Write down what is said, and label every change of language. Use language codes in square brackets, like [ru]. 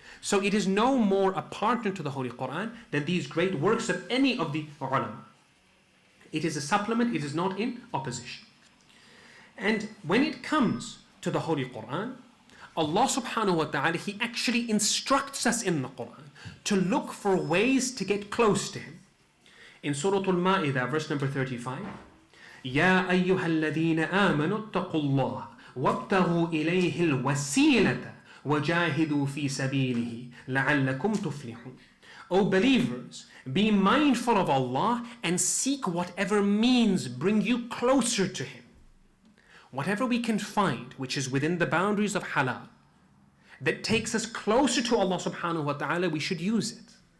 [en] So it is no more a partner to the Holy Quran than these great works of any of the ulama. It is a supplement. It is not in opposition. And when it comes to the Holy Quran, Allah subhanahu wa ta'ala, He actually instructs us in the Quran to look for ways to get close to Him. In Surah Al-Ma'idah, verse number 35, [ar] يَا أَيُّهَا الَّذِينَ آمَنُوا اتَّقُوا اللَّهَ وَابْتَغُوا إِلَيْهِ الْوَسِيلَةَ وَجَاهِدُوا فِي سَبِيلِهِ لَعَلَّكُمْ تُفْلِحُونَ. [en] O believers, be mindful of Allah and seek whatever means bring you closer to Him. Whatever we can find which is within the boundaries of halal, that takes us closer to Allah subhanahu wa ta'ala, we should use it.